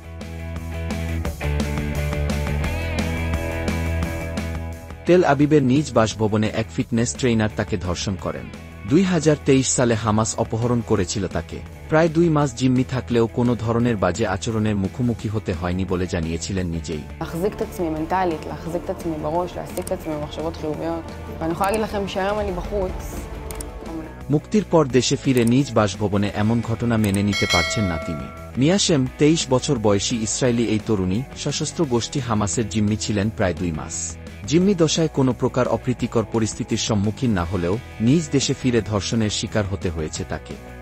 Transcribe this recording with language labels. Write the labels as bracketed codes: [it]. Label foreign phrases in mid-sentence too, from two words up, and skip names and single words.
[bn] তেল আবিবের নিজ বাসভবনে এক ফিটনেস ট্রেইনার তাকে ধর্ষণ করেন। 2023 সালে হামাস অপহরণ করেছিল তাকে। প্রায় 2 মাস জিম্মি থাকলেও কোনো ধরনের বাজে আচরণের মুখোমুখি হতে হয়নি বলে জানিয়েছিলেন নিজেই। [he] להחזיק את עצמי מנטלית, להחזיק את עצמי בראש, להעסיק את עצמי במחשבות חיוביות. ואני יכולה להגיד לכם שהיום אני בחוץ. [bn] মুক্তির পর দেশে ফিরে নিজ বাসভবনে এমন ঘটনা মেনে নিতে পারছেন না তিনি। মিয়াশেম, 23 বছর বয়সী ইসরায়েলি এই তরুণী, সশস্ত্র গোষ্ঠী হামাসের জিম্মি ছিলেন প্রায় 2 মাস। জিম্মি দশায় কোনো প্রকার অপ্রীতিকর পরিস্থিতির সম্মুখীন না হলেও নিজ দেশে ফিরে ধর্ষণের শিকার হতে হয়েছে তাকে।